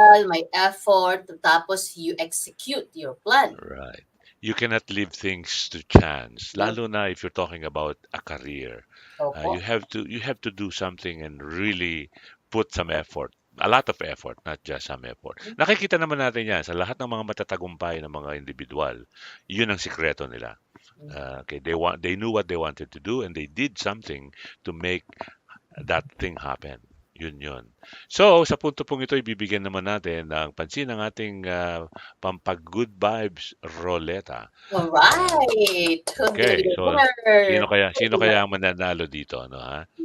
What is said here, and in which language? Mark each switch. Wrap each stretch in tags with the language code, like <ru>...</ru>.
<tl>May effort, tapos</tl> <en>you execute your plan. right. You cannot leave things to chance,</en> <tl>lalo na</tl> <en>if you're talking about a career.</en> <tl>Opo.</tl> <en>You have to do something and really put some effort. A lot of effort, not just some effort.</en> <tl>Nakikita naman natin yan sa lahat ng mga matatagumpay ng mga individual. Yun ang sikreto nila.</tl> <en>Okay, they knew what they wanted to do and they did something to make that thing happen.</en> <tl>Yun. So, sa punto pong ito, ibibigyan naman natin ng pansin ng ating pampag-good vibes Roleta.</tl> <en>Alright. Okay, so Winner.</en> <tl>sino kaya ang mananalo dito, no ha?</tl>